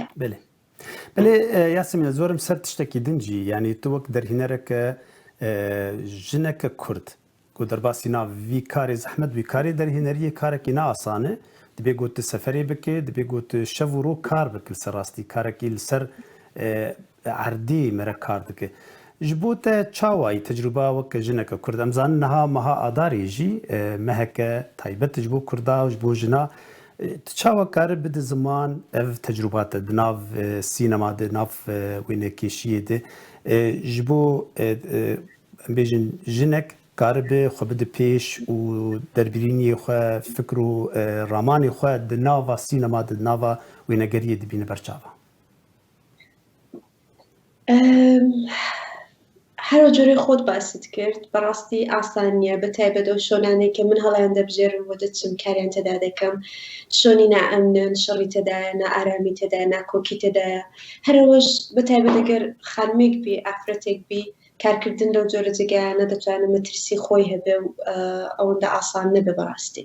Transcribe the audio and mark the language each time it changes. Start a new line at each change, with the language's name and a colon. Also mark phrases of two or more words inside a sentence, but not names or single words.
Kurdish: بەێ یاسەمینە زۆرم سەر تشتێکی دنجی، یعنی تو وەک دەرهێنەرەکە ژنەکە کورد و دەرباسی ناو وی کارێ زەحمەت وی کارێ دەرهێنەریە کارێکی نائاسانە، دەبێ گوت سەفەرێ بکێ، دەبێ گوت شەو و ڕۆ کار بکە سەرڕاستی کارێکی لەسەر عەردی مەرە کار دکە. ji bo te çawayî tecrüba weke jineke Kurd em zanin niha meha adarê jî meheke taybet ji bo Kurda û ji bo jina tu çawa kare bide ziman ev tecrüba te di nav sînema de nav wênekêşiyê de ji bo em bêjin jinek karibe xwe bide pêş û derbirîniyê xwe fikr û ramanê xwe di nava sînema di nava wênegeriyê dibîne berçava.
Central Kurdish: هەرو جۆرەی خۆت باست کرد بەڕاستی ئاسان نییە بەتایبەت ئەو شۆنانەی کە من هەڵیان دەبژێرم بۆ دەچم کاریان تێدا دەکەم شۆنی نائەمنن شەڕی تێدایە نائارامی تێدایە ناکۆکی تێدایە هەرەوەش بەتایبەت ئەگەر خانمێک بی ئافرەتێک بی کارکردن لەو جۆرە جێگایانە دەتوانێت مەترسی خۆی هەبێ و ئەوەندە ئاسان نەبێ بەڕاستی.